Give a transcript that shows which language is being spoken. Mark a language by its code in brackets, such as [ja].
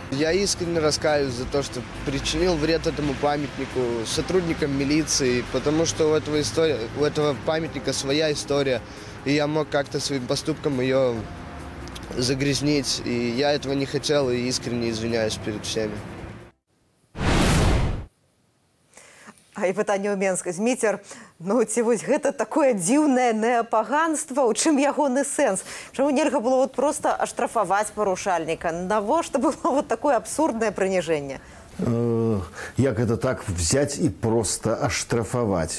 [ru] Я искренне раскаиваюсь за то, что причинил вред этому памятнику, сотрудникам милиции, потому что у этого памятника своя история. И я мог как-то своим поступком ее загрязнить. И я этого не хотел и искренне извиняюсь перед всеми. [be] А і пытанне ў Менска. Зміцер, ці вось гэта такое дзіўнае неапаганства, у чым ягоны сэнс? Чаму нельга было проста аштрафаваць парушальніка? Навошта было такое абсурднае прыніжэнне? [ru] Як это так взять и просто оштрафовать?